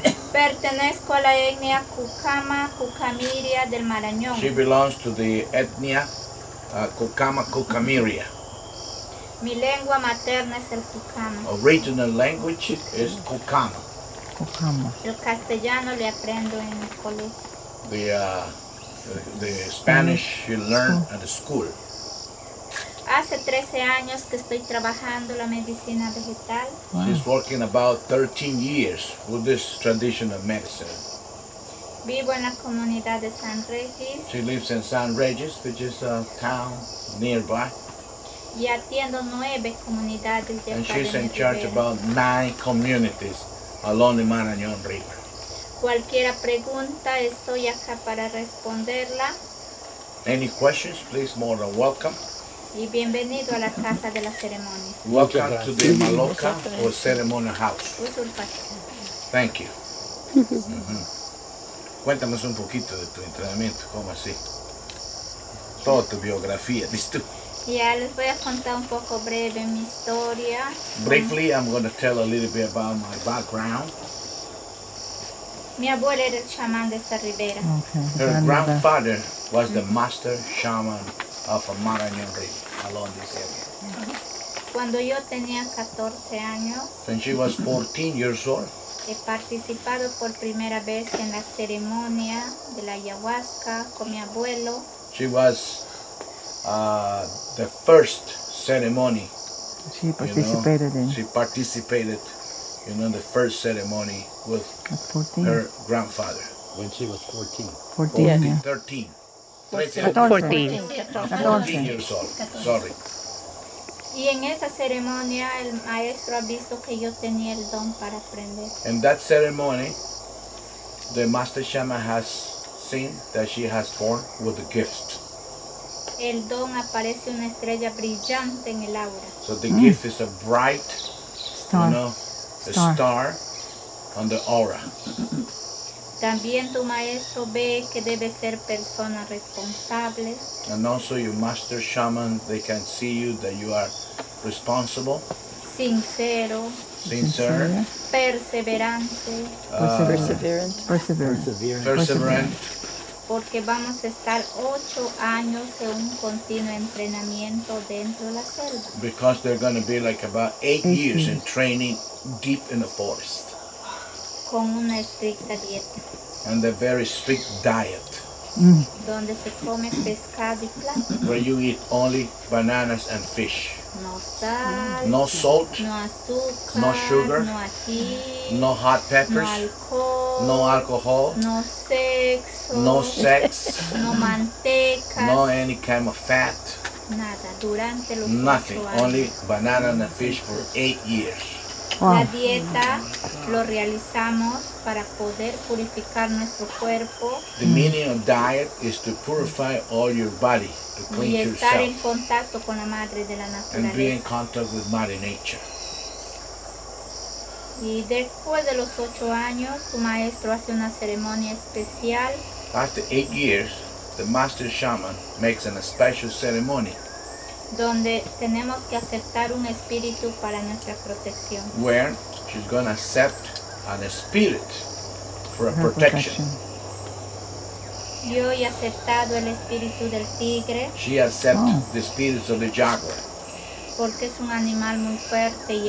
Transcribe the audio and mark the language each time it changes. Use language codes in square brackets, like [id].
[es] Pertenezco a la etnia Kukamiria del Marañón. [en] She belongs to the ethnia Kukamiria. [es] Mi lengua materna es el Kukama. [en] Original language is Kukama. [es] El castellano le aprendo en el colegio. [en] The Spanish you learn at the school. [es] Hace 13 años que estoy trabajando la medicina vegetal. [en] She's working about 13 years with this traditional medicine. [es] Vivo en la comunidad de San Regis [en] She lives in San Regis, which is a town nearby. [es] y atiendo 9 comunidades de [en] And [es] acá [en] she's [es] de mi [en] in charge [es] ribera. [en] about 9 communities along the Marañón River. [es] Cualquier pregunta estoy acá para responderla [en] Any questions, please, more than welcome. [es] y bienvenido a la casa de la ceremonia. [en] Welcome to the Maloca or Ceremonial House. [es] Usurpación. [en] Thank you. [es] Cuéntanos un poquito de tu entrenamiento, ¿cómo así? Toda tu biografía, ¿listo? Ya les voy a contar un poco breve mi historia. [en] Briefly, I'm going to tell a little bit about my background. [es] Mi abuela era el chamán de esta ribera. [en] Okay. Her grandfather was the master shaman of a Marañón River along this area. [es] Cuando yo tenía 14 años, [en] When she was 14 years old, [es] he participado por primera vez en la ceremonia de la ayahuasca con mi abuelo. [en] she was the first ceremony. She participated in She participated, the first ceremony with at 14. her grandfather. When she was 14. 14, yeah. 13. 14. 14 years old. Sorry. [es] Y en esa ceremonia el maestro ha visto que yo tenía el don para aprender. [en] In that ceremony, the master shaman has seen that she has born with a gift. [es] El don aparece una estrella brillante en el aura. [en] So the gift is a bright, Star. a star on the aura. [es] También tu maestro ve que debe ser persona responsable, [en] And also your master shaman, they can see you that you are responsible, [es] sincero, [en] sincere, [es] perseverante, [en] Perseverant. perseverant, [es] porque vamos a estar 8 años en un continuo entrenamiento dentro de la selva. [en] because they're going to be like about 8 years in training deep in the forest. [es] Con una estricta dieta, [en] And a very strict diet, [es] donde se come pescado y plata, [en] where you eat only bananas and fish. [es] no sal, [en] No salt, [es] no azúcar, [en] no sugar, [es] no ají, [en] no hot no peppers, alcohol, no alcohol, [es] no sexo, [en] no sex, [es] no mantecas, [en] no any kind of fat, [es] nada, durante los [en] nothing, [es] 8 años. [en] only banana and fish for 8 years. [es] La dieta lo realizamos para poder purificar nuestro cuerpo [en] The meaning of diet is to purify all your body, to [es] y [en] cleanse [es] estar en [en] yourself, [es] contacto con la madre de la [en] and be in [es] naturaleza. [en] contact with Mother Nature. [es] Y después de los 8 años, tu maestro hace una ceremonia especial [en] After 8 years, the master shaman makes a special ceremony [es] donde tenemos que aceptar un espíritu para nuestra protección. [en] where she's going to accept an spirit for a Her protection. [es] Yo he aceptado el espíritu del tigre [en] She accepts the spirits of the jaguar [es] porque es un animal muy fuerte y